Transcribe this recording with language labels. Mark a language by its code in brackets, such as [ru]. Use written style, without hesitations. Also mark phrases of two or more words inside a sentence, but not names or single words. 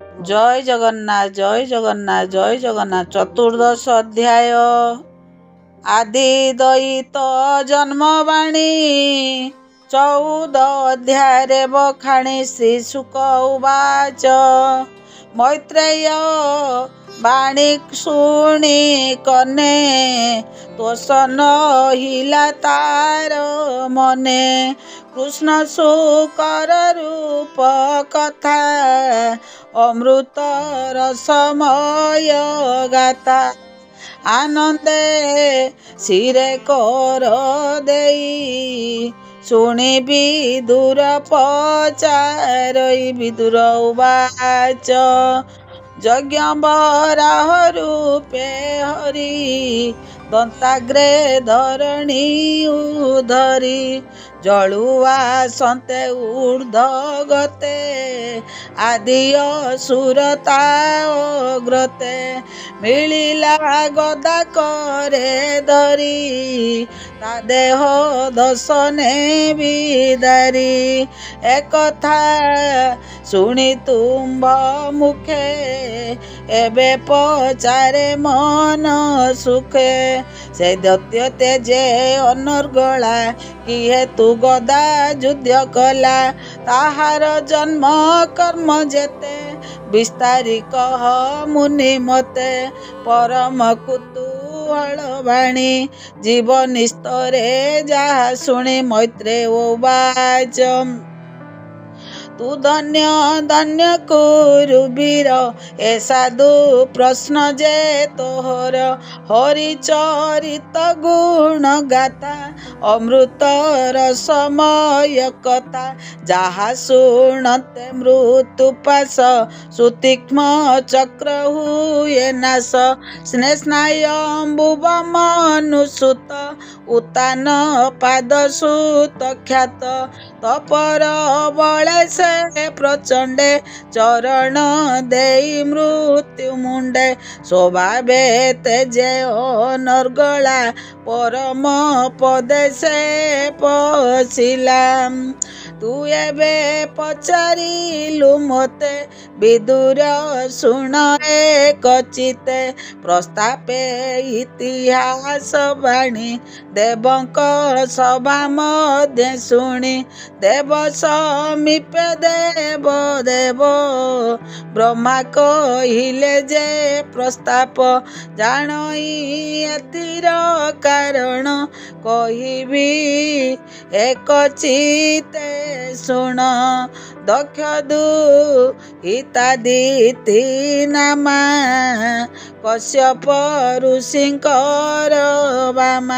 [or] ଜୟ ଜଗନ୍ନାଥ ଜୟ ଜଗନ୍ନାଥ ଜୟ ଜଗନ୍ନାଥ। ଚତୁର୍ଦ୍ଦଶ ଅଧ୍ୟାୟ ଆଦି ଦୈତ ଜନ୍ମବାଣୀ। 14 ଅଧ୍ୟାୟ ବଖାଣି ଶ୍ରୀ ଶୁକ ଉବାଚ। ମୈତ୍ରେୟ ବାଣୀ ଶୁଣି କନେ ତୋଷଣ ହେଲା ତାର ମନେ। କୃଷ୍ଣ ଶୂକର ରୂପ କଥା ଅମୃତ ରସମୟ ଗାଥା। ଆନନ୍ଦେ ଶିରେ କର ଦେଇ ଶୁଣି ବିଦୁର ପଚାରଇ। ବିଦୁର ଉବାଚ ଯଜ୍ଞ ବରାହ ରୂପେ ହରି ଦନ୍ତାଗ୍ରେ ଧରଣୀ ଉଧରି। ଜଳୁଆ ସନ୍ତେ ଊର୍ଦ୍ଧ୍ୱ ଗତେ ଆଦି ଅସୁରତା ଅଗ୍ରତେ। ମିଳିଲା ଗଦା କରେ ଧରି ତା ଦେହ ଦଶନେ ବିଦାରି। ଏ କଥା ଶୁଣି ତୁମ୍ଭ ମୁଖେ ଏବେ ପଚାରେ ମନ ସୁଖେ। ସେ ଦୈତ୍ୟ ତେଜେ ଅନର୍ଗଳା କିଏ ତୁ ଗଦା ଯୁଦ୍ଧ କଲା। ତାହାର ଜନ୍ମ କର୍ମ ଯେତେ ବିସ୍ତାରି କହ ମୁନି ମତେ। ପରମ କୁତୂହଳ ବାଣୀ ଜୀବନ ସ୍ତରେ ଯାହା ଶୁଣି ମୈତ୍ରେୟ ଉବାଚ। ତୁ ଧନ୍ୟ ଧନ୍ୟ କୁରୁବୀର ଏ ସାଧୁ ପ୍ରଶ୍ନ ଯେ ତୋହର। ହରିଚରିତ ଗୁଣ ଗାଥା ଅମୃତ ରସମୟ କଥା। ଯାହା ଶୁଣନ୍ତେ ମୃତ୍ୟୁ ପାଶ ସୁତୀକ୍ଷ୍ଣ ଚକ୍ର ହୁଏ ନାଶ। ସ୍ୱାୟମ୍ଭୁବ ମନୁସୁତ ଉତ୍ତାନ ପାଦ ସୁତ ଖ୍ୟାତ। ତପର ବଳେ ସେ ପ୍ରଚଣ୍ଡେ ଚରଣ ଦେଇ ମୃତ୍ୟୁ ମୁଣ୍ଡେ। ସ୍ୱଭାବେ ତେଜେ ଅନର୍ଗଳା ପରମ ପଦେ ସେ ପଶିଲା। ତୁ ଏବେ ପଚାରିଲୁ ମତେ ବିଦୁର ଶୁଣ ଏକ ଚିତ୍ତେ। ପ୍ରସ୍ତାବେ ଇତିହାସ ବାଣୀ ଦେବଙ୍କ ସଭା ମଧ୍ୟ ଶୁଣି। ଦେବ ସମୀପେ ଦେବ ଦେବ ବ୍ରହ୍ମା କହିଲେ ଯେ ପ୍ରସ୍ତାବ। ଜାଣଇ ଏତିର କାରଣ କହିବି ଏକ ଚିତ୍ତେ ଶୁଣ। ଦକ୍ଷ ଦୁହିତାଦିତି ନାମା କଶ୍ୟପ ଋଷିଙ୍କର ବାମା।